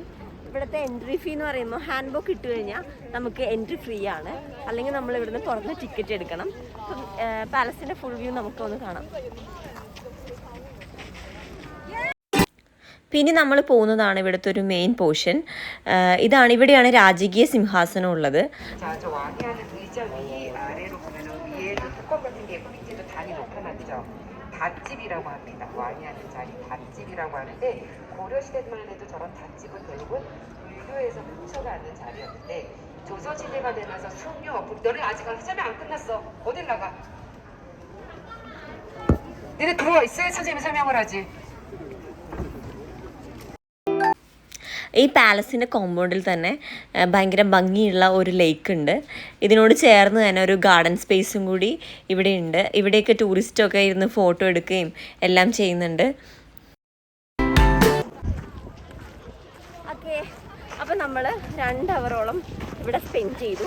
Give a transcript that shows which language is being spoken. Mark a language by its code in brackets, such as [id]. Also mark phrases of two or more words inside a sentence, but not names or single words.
[ml] ഇവിടുത്തെ [en] entry fee [ml] എന്ന് പറയുമ്പോൾ [en] hand book [ml] ഇട്ട് കഴിഞ്ഞാൽ നമുക്ക് [en] entry free [ml] ആണ്. അല്ലെങ്കിൽ നമ്മൾ ഇവിടുന്ന് പുറത്ത് ടിക്കറ്റ് എടുക്കണം. അപ്പം പാലസിൻ്റെ [en] full view [ml] നമുക്കൊന്ന് കാണാം. പിന്നെ നമ്മൾ പോകുന്നതാണ് ഇവിടുത്തെ ഒരു [en] main portion. [ml] ഇവിടെയാണ് രാജകീയ സിംഹാസനം ഉള്ളത്. [ko] 닷집이라고 합니다. 왕이 하는 자리 닷집이라고 하는데 고려시대만 해도 저런 닷집은 결국은 유교에서 훔쳐가는 자리였는데 조선시대가 되면서 숭늉 너네 아직 설명 안 끝났어. 어딜 나가? 너네 들어와 있어야 선생님이 설명을 하지. [ml] ഈ പാലസിൻ്റെ കോമ്പൗണ്ടിൽ തന്നെ ഭയങ്കര ഭംഗിയുള്ള ഒരു ലേക്ക് ഉണ്ട്. ഇതിനോട് ചേർന്ന് തന്നെ ഒരു [en] garden space [ml] കൂടി ഇവിടെയുണ്ട്. ഇവിടെയൊക്കെ ടൂറിസ്റ്റൊക്കെ ഇരുന്ന് ഫോട്ടോ എടുക്കുകയും എല്ലാം ചെയ്യുന്നുണ്ട്. ഓക്കെ, അപ്പോൾ നമ്മൾ 2 hour ഇവിടെ സ്പെൻഡ് ചെയ്തു.